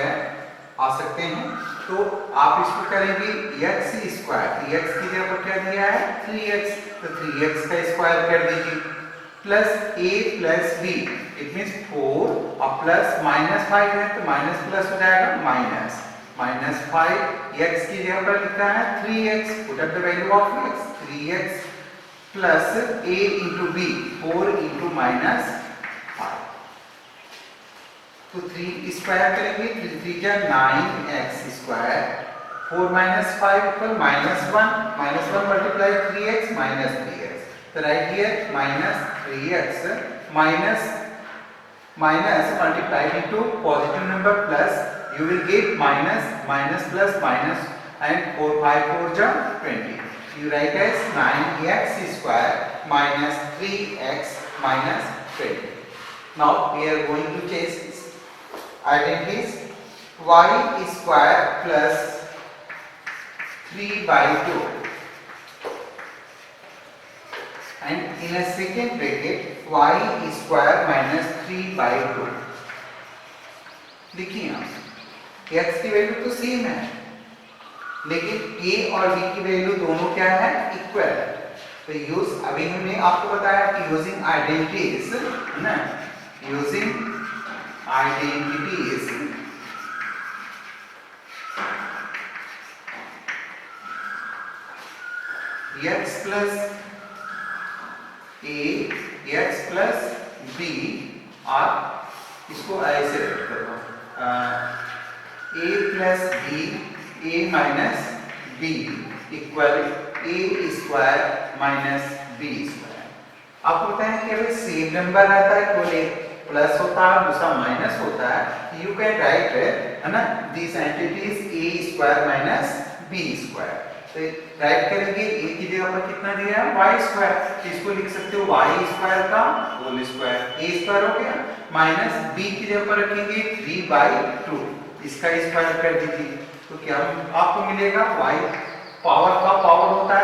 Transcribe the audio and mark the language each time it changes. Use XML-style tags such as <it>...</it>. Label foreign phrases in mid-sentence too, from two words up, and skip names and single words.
<hi>है आ सकते हैं, तो आप इसको करेंगे x स्क्वायर, 3x की जगह पर क्या दिया है 3x, तो 3x का स्क्वायर कर दीजिए प्लस a प्लस b,</hi> <en>it means</en> <hi>4 और प्लस माइनस 5 है तो माइनस प्लस हो जाएगा माइनस -5, x की जगह पर लिखा है 3x,</hi> <en>put up the value of x,</en> <hi>3x प्लस a इंटू b 4 इंटू -5, तो 3 स्क्वायर करेंगे 3 3 जा 9x स्क्वायर, 4 - 5 इक्वल -1 मल्टीप्लाई 3x माइनस 3x, तो</hi> <en>write here</en> <hi>-3x</hi> <en>minus multiplied into positive number plus, you will get minus plus minus, and 4 5 4 ja 20, you write as 9x square minus 3x minus 20. Now we are going to change identities, y square plus 3/2 and in a second bracket y square minus 3/2.</en> <hi>देखिए आप x की वैल्यू तो सेम है लेकिन a और b की वैल्यू दोनों क्या है इक्वल है, तो यूज अभी हमने आपको बताया कि</hi> <en>using identities,</en> <hi>है ना,</hi> <en>using identities x plus a x plus b</en> <hi>आप इसको ऐसे रख करो</hi> <en>a plus b a minus b equal a square minus b square.</en> <hi>आपको पता है कि अगर सेम नंबर रहता है कोई प्लस होता है दूसरा माइनस होता है,</hi> <en>you can write,</en> <hi>है ना,</hi> <en>this entities a square minus b square,</en> <hi>तो राइट करेंगे a की जगह पर कितना दिया है y स्क्वायर, इसको लिख सकते हो y स्क्वायर का</hi> <en>whole square,</en> <hi>a स्क्वायर हो गया, माइनस b की जगह पर रखेंगे 3/2, इसका स्क्वायर कर दीजिए, तो क्या आपको मिलेगा y पावर का पावर</hi>